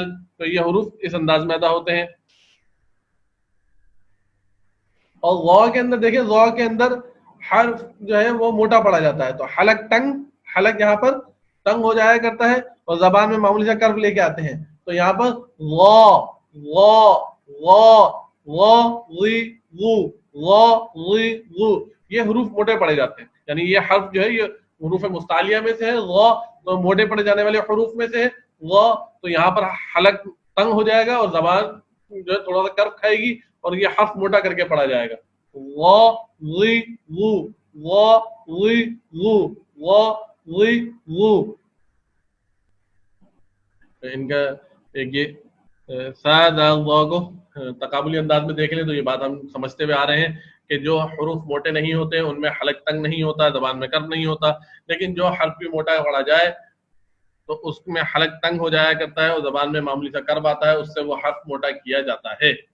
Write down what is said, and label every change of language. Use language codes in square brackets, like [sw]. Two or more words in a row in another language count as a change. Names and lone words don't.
[ur] تو یہ حروف اس انداز میں ادا ہوتے ہیں. اور غا کے اندر دیکھیں غا کے اندر حرف جو ہے وہ موٹا پڑا جاتا ہے تو حلق ٹنگ، حلق یہاں پر تنگ ہو جایا کرتا ہے اور زبان میں معمولی سا کرو لے کے آتے ہیں. تو یہاں پر غا غا غا غا غی غو، غا غی غو. یہ حروف موٹے پڑے جاتے ہیں، یعنی یہ حرف جو ہے یہ حروف مستعلیہ میں سے ہے. غا تو موٹے پڑے جانے والے حروف میں سے ہے. غا تو یہاں پر حلق تنگ ہو جائے گا اور زبان جو ہے تھوڑا سا کرو کھائے گی اور یہ حرف موٹا کر کے پڑھا جائے گا. غا غی غو، غا غی غو، غا غی غو. ان کا ایک یہ سا دال غا کو تقابلی انداز میں دیکھ لیں تو یہ بات ہم سمجھتے ہوئے آ رہے ہیں کہ جو حروف موٹے نہیں ہوتے ان میں حلق تنگ نہیں ہوتا، زبان میں کر نہیں ہوتا. لیکن جو حرف بھی موٹا پڑا جائے تو اس میں حلق تنگ ہو جایا کرتا ہے اور زبان میں معمولی سا کرب آتا ہے، اس سے وہ حرف موٹا کیا جاتا ہے۔